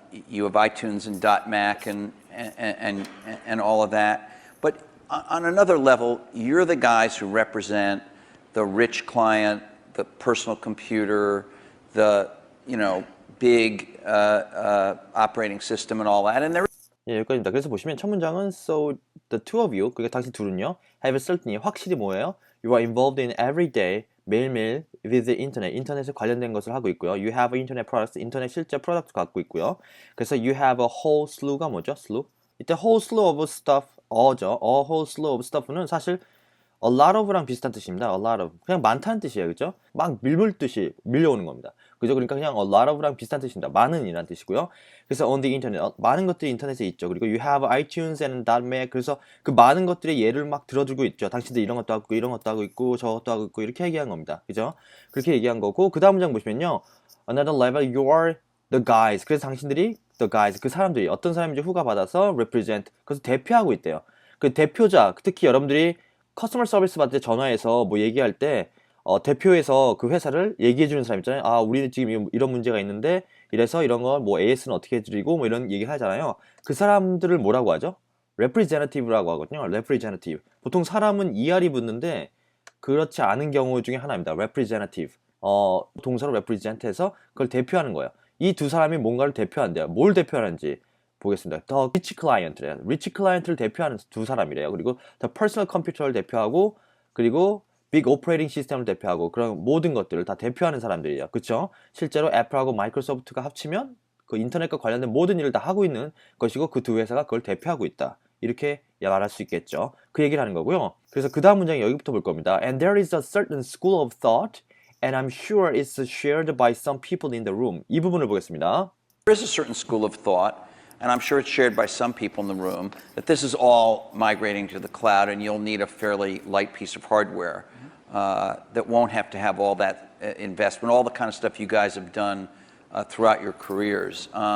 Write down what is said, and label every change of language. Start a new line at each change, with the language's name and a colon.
English: You have iTunes and .Mac and all of that. But on another level, you're the guys who represent the rich client, the personal computer, the big operating system and all that. And there.
Korean: 예, 여기까지입니다. 그래서 보시면 첫 문장은
English: so the two of you,
Korean: 그러니까 당신 둘은요,
English: have certainly
Korean: 확실히 뭐예요?
English: You are involved in every day,
Korean: 매일매일
English: with the internet,
Korean: 인터넷에 관련된 것을 하고 있고요.
English: You have internet products,
Korean: 인터넷 실제 프로덕트 갖고 있고요.
English: 그래서 you have a whole slew가
Korean: 뭐죠?
English: slew? 이때 whole slew of stuff, 죠. a whole slew of stuff는
Korean: 사실
English: a lot of랑
Korean: 비슷한 뜻입니다.
English: a lot of.
Korean: 그냥 많다는 뜻이에요. 그죠? 막 밀물듯이 밀려오는 겁니다. 그죠? 그러니까 그냥 a lot of랑 비슷한 뜻입니다. 많은 이란 뜻이고요. 그래서
English: on the internet,
Korean: 많은 것들이 인터넷에 있죠. 그리고
English: you have iTunes and .Mac.
Korean: 그래서 그 많은 것들의 예를 막 들어주고 있죠. 당신들 이런 것도 하고 있고, 이런 것도 하고 있고, 저것도 하고 있고, 이렇게 얘기한 겁니다. 그죠? 그렇게 얘기한 거고, 그 다음 문장 보시면요.
English: Another level, you are the guys.
Korean: 그래서 당신들이
English: the guys,
Korean: 그 사람들이 어떤 사람인지 후가 받아서 represent, 그래서 대표하고 있대요. 그 대표자, 특히 여러분들이 커스터머 서비스 받을 때 전화해서 뭐 얘기할 때 대표에서 그 회사를 얘기해 주는 사람 있잖아요. 아, 우리는 지금 이런 문제가 있는데 이래서 이런 거 뭐 AS는 어떻게 해드리고 뭐 이런 얘기를 하잖아요. 그 사람들을 뭐라고 하죠? representative라고 하거든요. representative. 보통 사람은 ER이 붙는데 그렇지 않은 경우 중에 하나입니다. representative. 동사로 represent해서 그걸 대표하는 거예요. 이 두 사람이 뭔가를 대표한대요. 뭘 대표하는지 보겠습니다.
English: The rich client래요. rich client
Korean: 를 대표하는 두 사람이래요. 그리고
English: the personal computer
Korean: 를 대표하고 그리고
English: big operating system
Korean: 을 대표하고 그런 모든 것들을 다 대표하는 사람들이에요. 그렇죠? 실제로 애플하고 마이크로소프트가 합치면 그 인터넷과 관련된 모든 일을 다 하고 있는 것이고 그 두 회사가 그걸 대표하고 있다. 이렇게 말할 수 있겠죠. 그 얘기를 하는 거고요. 그래서 그 다음 문장이 여기부터 볼 겁니다.
English: And there is a certain school of thought and I'm sure it's shared by some people in the room.
Korean: 이 부분을 보겠습니다.
English: There is a certain school of thought, and I'm sure it's shared by some people in the room, that this is all migrating to the cloud, and you'll need a fairly light piece of hardware that won't have to have all that investment, all the kind of stuff you guys have done throughout your careers.